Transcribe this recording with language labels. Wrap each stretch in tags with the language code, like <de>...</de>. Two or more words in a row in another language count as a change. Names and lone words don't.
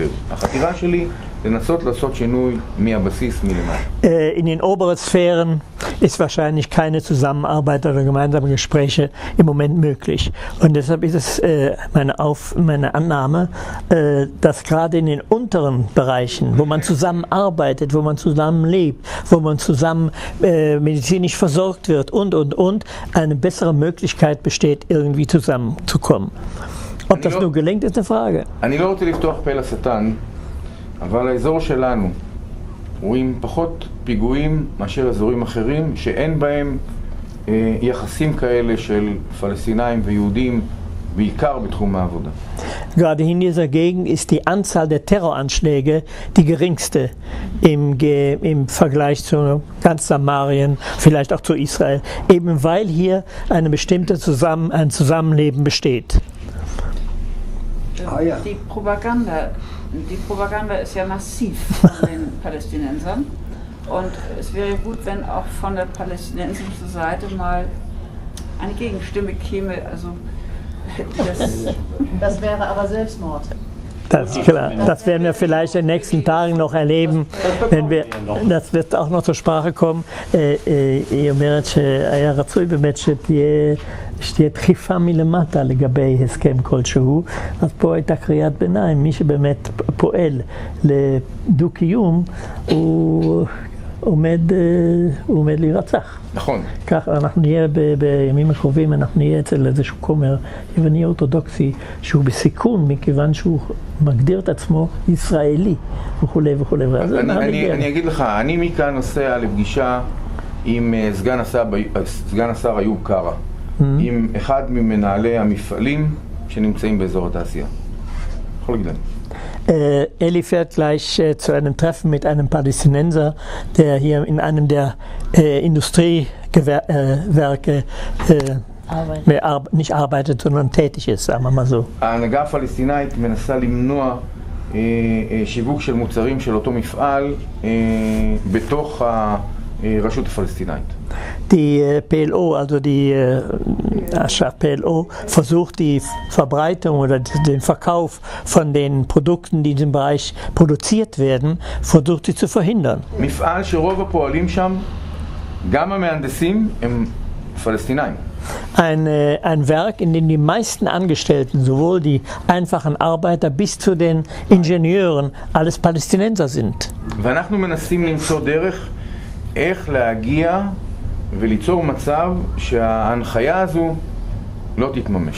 <he>החתירה שלי לנסות לעשות שינוי מהבסיס מלמטה.</he> <de>In den oberen Sphären ist wahrscheinlich keine Zusammenarbeit oder gemeinsame Gespräche im Moment möglich. Und deshalb ist es meine Annahme, dass gerade in den unteren Bereichen, wo man zusammenarbeitet, wo man zusammen lebt, wo man zusammen medizinisch versorgt wird und eine bessere Möglichkeit besteht, irgendwie zusammenzukommen. Ob das nur gelingt, ist eine Frage.</de> <he>אני לא רוצה לפתוח פה לשטן, אבל האזור שלנו הוא עם פחות פיגועים מאשר אזורים אחרים שאין בהם יחסים כאלה של פלסטינאים ויהודים, בעיקר בתחום העבודה.</he> <de>Gerade in dieser Gegend ist die Anzahl der Terroranschläge die geringste im Vergleich zu ganz Samarien, vielleicht auch zu Israel, eben weil hier ein Zusammenleben besteht. Die Propaganda ist ja massiv von den Palästinensern und es wäre gut, wenn auch von der palästinensischen Seite mal eine Gegenstimme käme, also das wäre aber Selbstmord. Das werden wir vielleicht in den nächsten Tagen noch erleben, das wird auch noch zur Sprache kommen.</de> <he>היא אומרת שהיה רצוי באמת שתהיה דחיפה מלמטה לגבי הסכם כלשהו, אז פה הייתה קריאת ביניים, מי שבאמת פועל לדו-קיום הוא עומד להירצח. נכון. כך אנחנו נהיה בימים הקרובים, אנחנו נהיה אצל איזשהו כומר יווני אורתודוקסי שהוא בסיכון מכיוון שהוא מגדיר את עצמו ישראלי וכולי וכולי. אני אגיד לך, אני מכאן נוסע לפגישה עם סגן השר איוב קרא, עם אחד ממנהלי המפעלים שנמצאים באזור התעשייה. יכול להגיד לנו.</he> <de>Eli fährt gleich zu einem Treffen mit einem Palästinenser, der hier in einem der Industriewerke nicht arbeitet, sondern tätig ist, sagen wir mal so.</de> <he>ההנהגה הפלסטינאית מנסה למנוע שיווק של מוצרים של אותו מפעל בתוך הרשות הפלסטינאית.</he> <de>Die PLO, also die PLO, versucht die Verbreitung oder den Verkauf von den Produkten, die in diesem Bereich produziert werden, versucht sie zu verhindern.</de> <he>מפעל שרוב הפועלים שם, גם המהנדסים הם פלסטינאים.</he> <de>Ein Werk, in dem die meisten Angestellten, sowohl die einfachen Arbeiter bis zu den Ingenieuren, alles Palästinenser sind.</de> <he>ואנחנו מנסים למצוא דרך איך להגיע וליצור מצב שההנחיה הזו לא תתממש.</he>